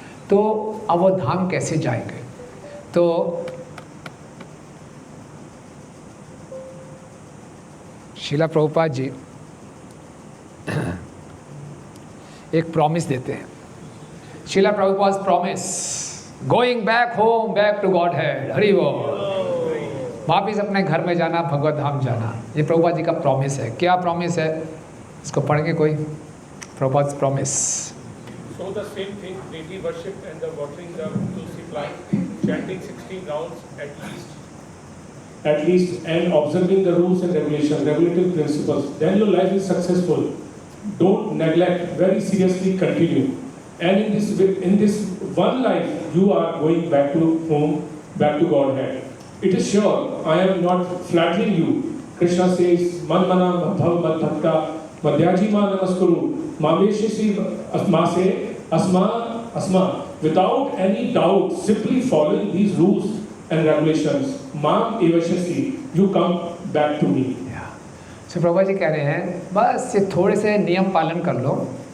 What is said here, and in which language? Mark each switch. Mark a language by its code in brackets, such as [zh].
[hi] तो अब वो धाम कैसे जाएंगे? तो श्रीला प्रभुपाद जी एक प्रॉमिस देते हैं। [en] Srila Prabhupada promise, going back home, back to godhead. [hi] Hari बोल। वापिस अपने घर में जाना, भगवत धाम जाना, ये प्रभुपाद जी का प्रॉमिस है। क्या प्रॉमिस है? इसको पढ़ के कोई, Prabhupada promise. [en] So the same thing, daily worship and the watering the tulsi plant, chanting 16 rounds at least, and observing the rules and regulations, regulative principles. Then your life is successful. Don't neglect. Very seriously continue. And in this one life, you are going back to home, back to Godhead. It is sure. I am not flattering you. Krishna says, [sa] "Man mana bhav mad bhakta madhyajima namaskuru mameshisi asmase." [en] Asma, without any doubt, simply following these rules and regulations, [sa] Mam Evashasi, [en] you come back to me. [hi] So Prabhupada ji कह रहे हैं बस ये थोड़े से नियम पालन कर लो।